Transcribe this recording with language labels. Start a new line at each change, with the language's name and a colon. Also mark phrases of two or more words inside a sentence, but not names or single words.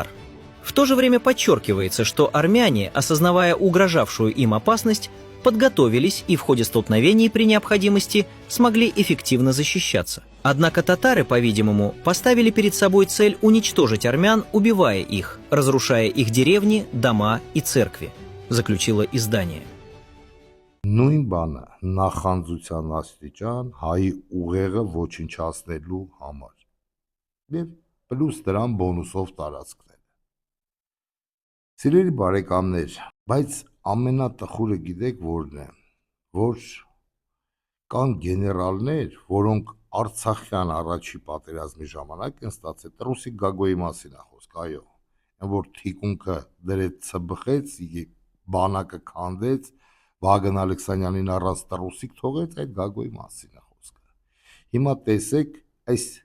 Russian: В то же время подчеркивается, что армяне, осознавая угрожавшую им опасность, подготовились и в ходе столкновений при необходимости смогли эффективно защищаться. Однако татары, по-видимому, поставили перед собой цель уничтожить армян, убивая их, разрушая их деревни, дома и церкви, заключило издание.
Armenian: Նույն բանը նախանձության աստիճան հայի ուղեղը ոչնչացնելու համար եւ պլյուս դրան բոնուսով տարածքները։ Սիրելի բարեկամներ, բայց ամենատխուրը գիտեք որն է, որ կան գեներալներ, որոնք Արցախյան առաջի պատերազմի ժամանակ են ստացել Տրուսիկ Գագոյի մասին է խոսք, այո, որ թիկունքը դրեց ծբխեց, բանակը քանդեց, Վագն Ալեքսանյանին առանց Տրուսիկ թողեց, այդ Գագոյի մասին է խոսքը։ Հիմա տեսեք այս